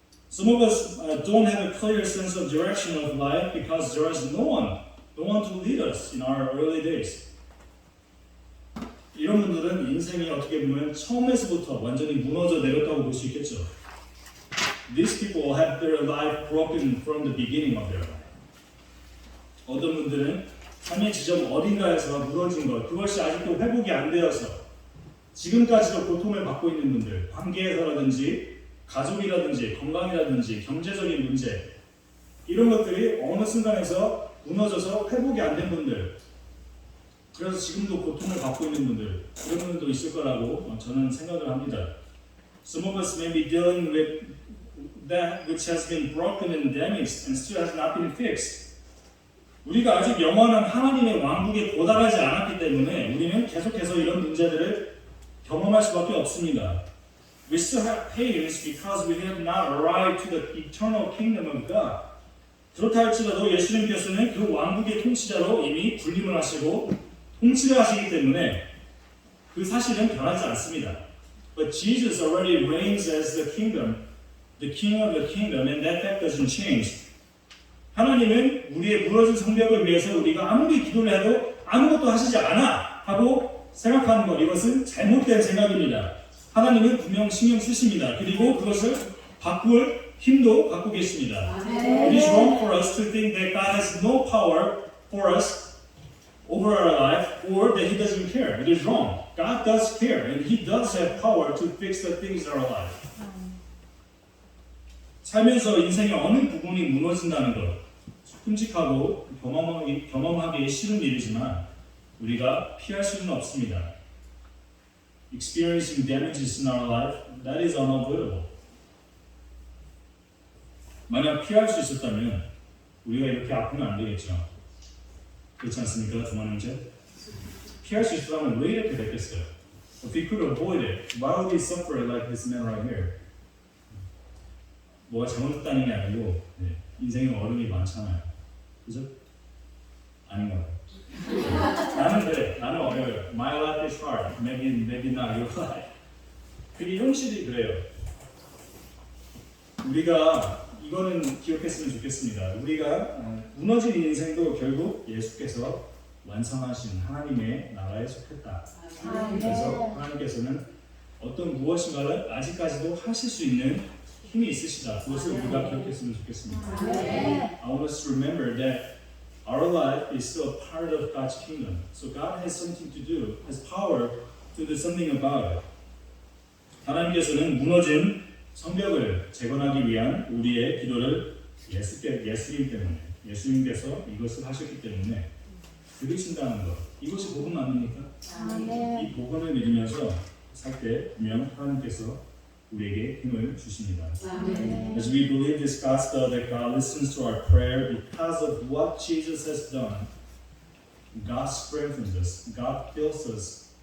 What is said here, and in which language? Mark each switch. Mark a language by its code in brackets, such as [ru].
[en] Some of us don't have a clear sense of direction of life because there is no one to lead us in our early days. [ko] 이런 분들은 인생이 어떻게 보면 처음에서부터 완전히 무너져 내렸다고 볼 수 있겠죠. [en] These people have their life broken from the beginning of their life. [ko] 어떤 분들은 삶의 지점 어딘가에서 무너진 것, 그것이 아직도 회복이 안 되어서 지금까지도 고통을 받고 있는 분들, 관계에서라든지 가족이라든지 건강이라든지 경제적인 문제, 이런 것들이 어느 순간에서 무너져서 회복이 안 된 분들, 그래서 지금도 고통을 받고 있는 분들, 그런 분들도 있을 거라고 저는 생각을 합니다. [en] Some of us may be dealing with that which has been broken and damaged and still has not been fixed. [ko] 우리가 아직 영원한 하나님의 왕국에 도달하지 않았기 때문에 우리는 계속해서 이런 문제들을 경험할 수밖에 없습니다. [en] We still have pains because we have not arrived to the eternal kingdom of God. [ko] 그렇다 할지라도 예수님께서는 그 왕국의 통치자로 이미 군림을 하시고 통치를 하시기 때문에 그 사실은 변하지 않습니다. [en] But Jesus already reigns as the king of the kingdom, and that fact doesn't change. [ko] 하나님은 우리의 무너진 성벽을 위해서 우리가 아무리 기도를 해도 아무것도 하시지 않아 하고 생각하는 것, 이것은 잘못된 생각입니다. 하나님은 분명 신경 쓰십니다. 그리고 그것을 바꿀 힘도 갖고 계십니다. [en] It is wrong for us to think that God has no power for us over our life or that He doesn't care. It is wrong. God does care and He does have power to fix the things in our life. [ko] 살면서 인생의 어느 부분이 무너진다는 것, 끔찍하고 경험하기 싫은 일이지만 우리가 피할 수는 없습니다. [en] Experiencing damages in our life, that is unavoidable. [ko] 만약 피할 수 있었다면 우리가 이렇게 아프면 안 되겠죠. 그렇지 않습니까, 두만형제? 피할 수 있었다면 왜 이렇게 됐겠어요? [en] If we could avoid it, why would we suffer like this man right here? [ko] 뭐가 잘못됐다는 게 아니고 인생에 어려움이 많잖아요. 그죠? 아닌가 봐요. 나는 어려워요. [en] My life is hard. Maybe not your life. [ko] 그게 현실이 그래요. 우리가 이거는 기억했으면 좋겠습니다. 우리가 무너진 인생도 결국 예수께서 완성하신 하나님의 나라에 속했다. 그래서 하나님께서는 어떤 무엇인가를 아직까지도 하실 수 있는 힘이 있으시다. 그것을 우리가 기억했으면 좋겠습니다. [en] I want us to remember that our life is still a part of God's kingdom. So God has something to do, has power to do something about it. [ko] 하나님께서는 무너진 성벽을 재건하기 위한 우리의 기도를 예수님 때문에, 예수님께서 이것을 하셨기 때문에 들으신다는 것, 이것이 복음 아닙니까? 이 복음을 믿으면서 살 때 분명 하나님께서 우리에게 힘을 주십니다. [en] As we believe this gospel that God listens to our prayer because of what Jesus has done, God strengthens us. God fills our energy and strength to go through.